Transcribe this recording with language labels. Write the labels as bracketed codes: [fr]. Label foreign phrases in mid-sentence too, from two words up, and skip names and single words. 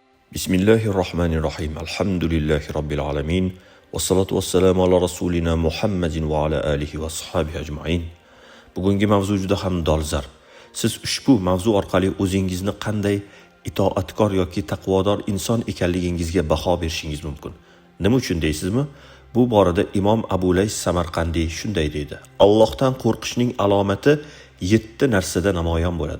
[ar] بسم الله الرحمن الرحيم. الحمد لله رب العالمين. والصلاة والسلام على رسولنا محمد وعلى آله وصحبه أجمعين. [uz] Bugungi mavzu juda ham dolzarb. Siz ushbu mavzu orqali o'zingizni qanday itoatkor yoki taqvodor inson ekanligingizga baho berishingiz mumkin. Nima uchun deysizmi? Bu borada Imom Abu Lays Samarqandiy shunday deydi: Allohdan qo'rqishning alomati 7 narsada namoyon bo'ladi.